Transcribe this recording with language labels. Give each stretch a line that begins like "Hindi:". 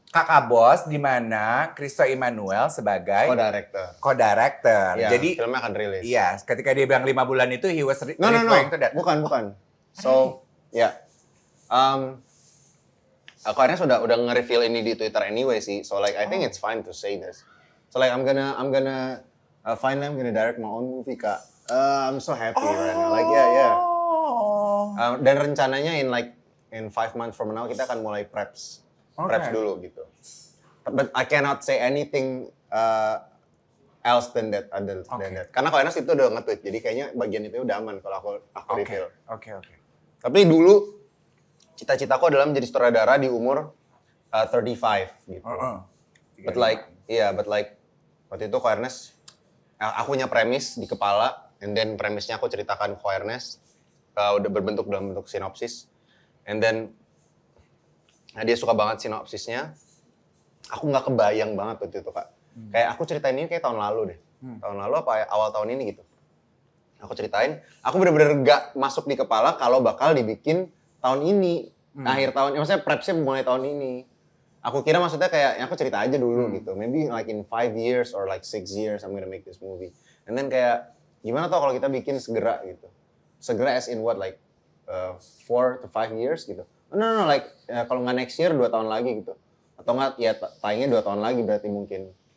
Indonesian: Kakak Bos, di mana Christo Immanuel sebagai
English: co-director. co-director.
Indonesian: Ya, Jadi filmnya akan rilis. iya, ketika dia bilang 5 bulan itu
English: he was No. referring to that.
Indonesian: Bukan.
English: So,
Indonesian: ya. Aku akhirnya udah nge-reveal ini di Twitter
English: anyway
Indonesian: sih.
English: So like I think it's fine to say this. So like I'm gonna finally I'm gonna direct my own movie Kak. I'm so happy right now. Like yeah.
Indonesian: Dan rencananya
English: in 5 months from now
Indonesian: kita akan mulai
English: preps
Indonesian: dulu gitu.
English: But I cannot say anything else than that.
Indonesian: Karena kalau Enes itu udah nge-tweet, jadi kayaknya bagian itu udah aman kalau aku reveal. Oke. Tapi dulu cita-citaku adalah menjadi sutradara di umur 35 gitu.
English: But like
Indonesian: waktu itu Ko Ernest, aku punya premis di kepala,
English: and then
Indonesian: premisnya aku ceritakan Ko Ernest, udah berbentuk dalam bentuk sinopsis, and then dia suka banget sinopsisnya. Aku nggak kebayang banget waktu itu Kak. Kayak aku ceritain ini kayak tahun lalu deh. Tahun lalu apa awal tahun ini gitu. Aku ceritain, aku bener-bener gak masuk di kepala kalau bakal dibikin tahun ini. Akhir tahun, maksudnya prepsnya mulai tahun ini. Aku kira maksudnya kayak, aku cerita aja dulu gitu.
English: Maybe like in 5 years or like 6 years I'm gonna make this movie. And then
Indonesian: kayak, gimana tuh kalau kita bikin segera gitu. Segera
English: as in what, like 4 to 5 years
Indonesian: gitu.
English: No, like
Indonesian: kalau nggak
English: next year
Indonesian: 2 tahun lagi gitu. Atau nggak, ya tayangnya 2 tahun lagi berarti mungkin.